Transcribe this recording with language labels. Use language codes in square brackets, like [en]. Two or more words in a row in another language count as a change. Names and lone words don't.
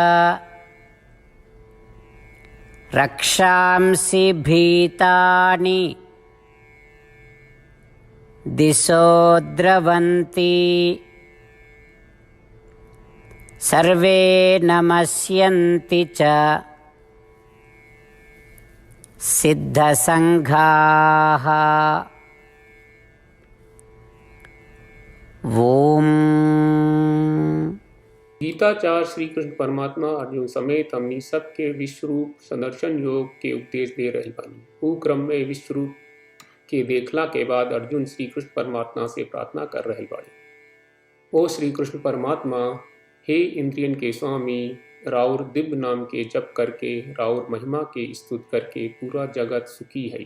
[sa] रक्षांसि भीतानि दिशो द्रवन्ति सर्वे नमस्यन्ति च सिद्धसंघाः। ओम। [bho] गीताचार्य श्री कृष्ण परमात्मा अर्जुन समेत हमनी सबके विश्वरूप संदर्शन योग के उपदेश दे रहे बानी। ऊ क्रम में विश्वरूप के देखला के बाद अर्जुन श्री कृष्ण परमात्मा से प्रार्थना कर रहे बाड़े। ओ श्री कृष्ण परमात्मा, हे इंद्रियन के स्वामी, राउर दिव्य नाम के जप करके राउर महिमा के स्तुत करके पूरा जगत सुखी है।